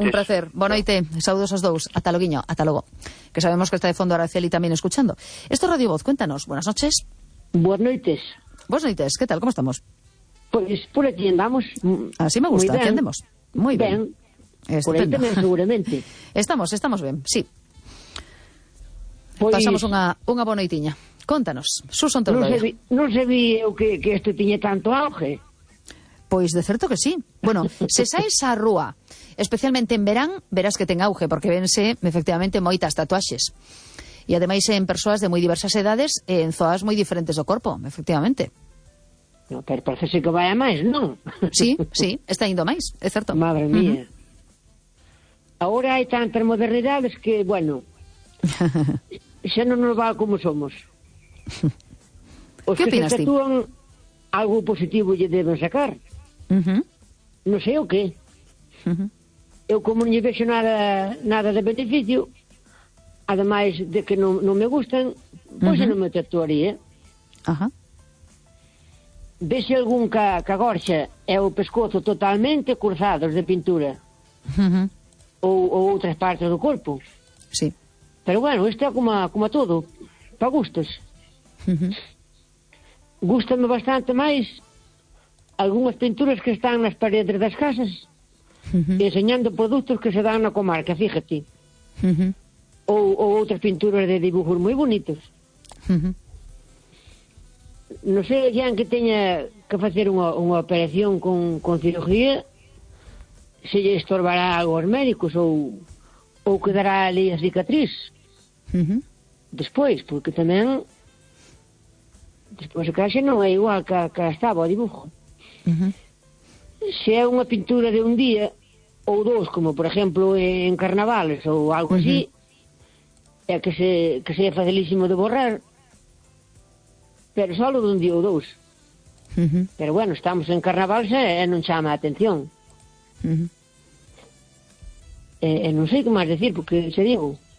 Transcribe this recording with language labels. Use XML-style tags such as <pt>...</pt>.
<gl>Un placer. Buenas noites. Saudos aos dous. Ata loguiño. Ata logo.</gl> <es>Que sabemos que está de fondo Araceli también escuchando. Esto es Radio Voz. Cuéntanos. Buenas noches.</es> <gl>Buenas noites.</gl> <es>Buenas noites. ¿Qué tal? ¿Cómo estamos? Pues por aquí andamos. Así me gusta. Aquí andemos. Muy bien. Bien. Estupendo. Por ahí también, seguramente. Estamos bien. Sí.</es> <gl>Pues, pasamos unha boa noitiña. Contanos, Susan Teodoro. Non se vi eu que este tiñe tanto auge. Pois de certo que sí. Bueno, se saes á rúa, especialmente en verán, verás que ten auge, porque vense, efectivamente, moitas tatuaxes. E ademais en persoas de moi diversas edades, en zoas moi diferentes do corpo, efectivamente. No, pero parece ser que vai a máis, non? Sí, está indo máis, é certo. Madre mía. Uh-huh. Ahora hai tantas modernidades que, bueno... xa non nos va como somos. Os que opinas, se tatúan tí? Algo positivo lle deben sacar. Non sei o que. Eu como non lle vexo nada de beneficio, ademais de que non me gustan, pois non me tatuaría. Vese algún ca gorxa é o pescozo totalmente cruzados de pintura. Ou outras partes do corpo. Sí. Pero bueno, isto é como a todo, para gustos. Gústame bastante máis algunhas pinturas que están nas paredes das casas, enseñando produtos que se dan na comarca, fíjate. Ou outras pinturas de dibujos moi bonitos. Non sei, xa que teña que facer unha operación con cirugía, se lle estorbará algo aos médicos ou quedará ali a cicatriz. Despois, porque tamén despois o caixa non é igual que estaba o dibujo. Se é unha pintura de un día ou dous, como por exemplo en carnavales ou algo así, é que se é facilísimo de borrar, pero só de un día ou dous. Pero bueno, estamos en carnavales e non chama a atención. E non sei que máis decir, porque se digo.</gl>